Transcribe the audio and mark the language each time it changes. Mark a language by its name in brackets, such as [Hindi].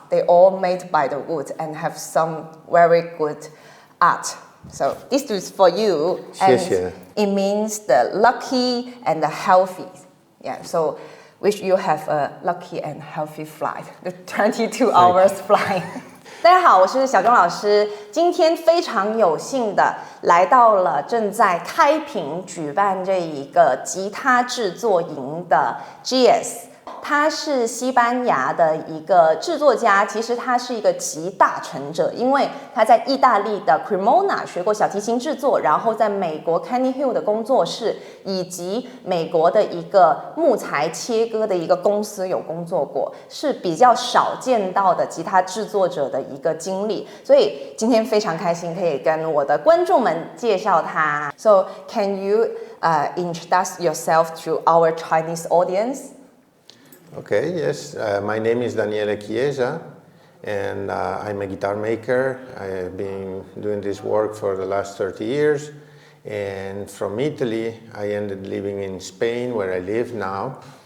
[English] They all made by the wood and have some very good art. So this is for you, and it means the lucky and the healthy. Yeah, so wish you have a lucky and healthy flight, the 22 hours flight. [Chinese] 大家好，我是小钟老师。今天非常有幸的来到了正在开平举办这一个吉他制作营的 GS。他是西班牙的一个制作家，其实他是一个集大成者，因为他在意大利的 Cremona 学过小提琴制作，然后在美国肯尼 的工作室，以及美国的一个木材切割的一个公司有工作过，是比较少见到的吉他制作者的一个经历，所以今天非常开心可以跟我的观众们介绍他。 [English] So can you introduce yourself to our Chinese audience? Okay, yes. My name is Daniele Chiesa, and I'm a guitar maker. I have been doing this work for the last 30 years. And from Italy, I ended living in Spain, where I live now.